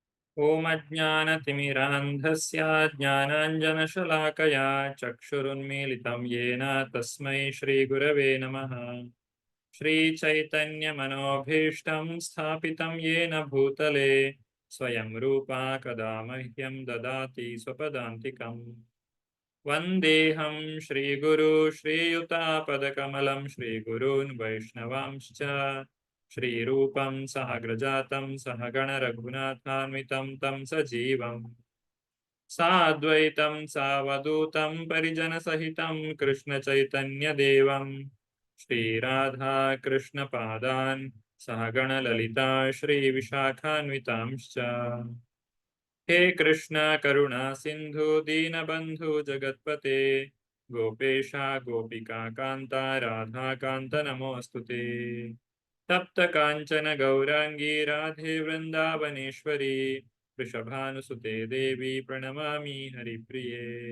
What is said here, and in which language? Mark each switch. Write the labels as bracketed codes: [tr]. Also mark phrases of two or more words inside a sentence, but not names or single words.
[sa] ओं अज्ञानतिमिरान्धस्य ज्ञानाञ्जनशलाकया चक्षुरुन्मीलितं येन तस्मै श्रीगुरवे नमः. श्रीचैतन्यमनोभीष्टं स्थापितं येन भूतले स्वयं रूपा कदा मह्यं ददाति स्वपदान्तिकं. वन्देहं श्रीगुरु श्रीयुतापदकमलं श्रीगुरून् वैष्णवांश्च श्रीरूपं सहग्रजातं सहगण रघुनाथान्वितं तं सजीवं साद्वैतं सावधूतं परिजनसहितं कृष्णचैतन्यदेवं श्रीराधा कृष्णपादान् सहगण ललिता श्रीविशाखान्वितांश्च. हे कृष्ण करुणा सिंधु दीनबंधु जगत्पते गोपेशा गोपिका कांता राधा कांत नमोस्तुते. तप्त कांचन गौरांगी राधे वृंदावनेश्वरी वृषभानुसुते देवी प्रणमामि हरिप्रिये.